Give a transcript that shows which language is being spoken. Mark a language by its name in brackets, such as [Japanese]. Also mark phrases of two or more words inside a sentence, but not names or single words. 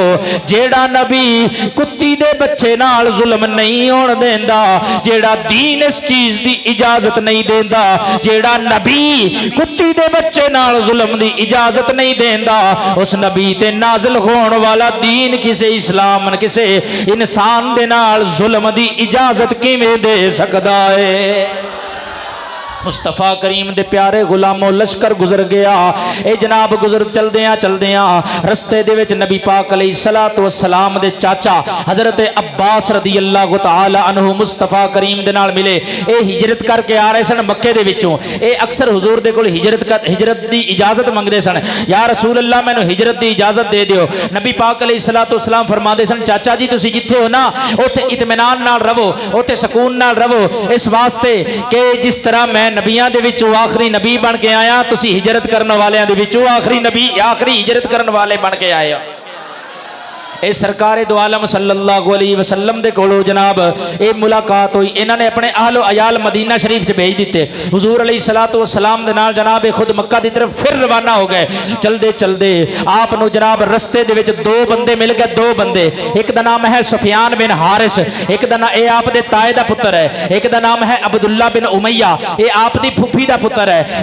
[Punjabi] جیڑا نبی کتی دے بچے نال ظلم نہیں ہون دیندا، جیڑا دین اس چیز دی اجازت نہیں دیندا، جیڑا نبی کتی دے بچے نال ظلم دی اجازت نہیں دیندا، اس نبی تے نازل ہونے والا دین کسے اسلام کسے انسان دے نال ظلم دی اجازت کیویں دے سکدا ہے. مصطفیٰ کریم دے پیارے غلاموں لشکر گزر گیا. اے جناب گزر چلدیاں رستے دے وچ نبی پاک [Arabic] عليه الصلاة والسلام [Punjabi] دے چاچا حضرت عباس [Arabic] رضي الله تعالى عنه [Punjabi] مصطفیٰ کریم دے نال ملے. اے ہجرت کرکے آ رہے سن مکے دے وچوں۔ اے اکثر حضور دے کول ہجرت دی اجازت منگدے سن, [Arabic] يا رسول الله [Punjabi] مینوں ہجرت دی اجازت دے دیو. نبی پاک [Arabic] عليه الصلاة والسلام [Punjabi] فرماندے سن، چاچا جی تسیں جتھے ہو نا اوتھے اطمینان نال روو، اوتھے سکون نال روو، اس واسطے کہ جس طرح میں نبیاں دے وچوں آخری نبی بن کے آیا، تسی ہجرت کرنے والیاں دے وچوں آخری نبی آخری ہجرت کرنے والے بن کے آئے ہو. اے سرکار دو عالم [Arabic] صلى الله عليه وسلم [Punjabi] دے کولوں جناب اے ملاقات ہوئی. انہوں نے اپنے اہلو عیال مدینہ شریف چ بھیج دتے۔ حضور [Arabic] عليه الصلاة والسلام [Punjabi] دے نال جناب خود مکہ دی طرف فیر روانہ ہو گئے. چلدے چلدے آپ نوں جناب رستے دے وچ دو بندے مل گئے، دو بندے، ایک دا نام ہے سفیان بن حارث، ایک دا نام اے آپ دے تائے دا پتر ہے، ایک دا نام ہے عبداللہ بن امیہ، اے آپ دی پھپھی دا پتر ہے, एक दा नाम है अब्दुल्ला बिन उमैया, ए आप दी फुफी दा पुत्र है।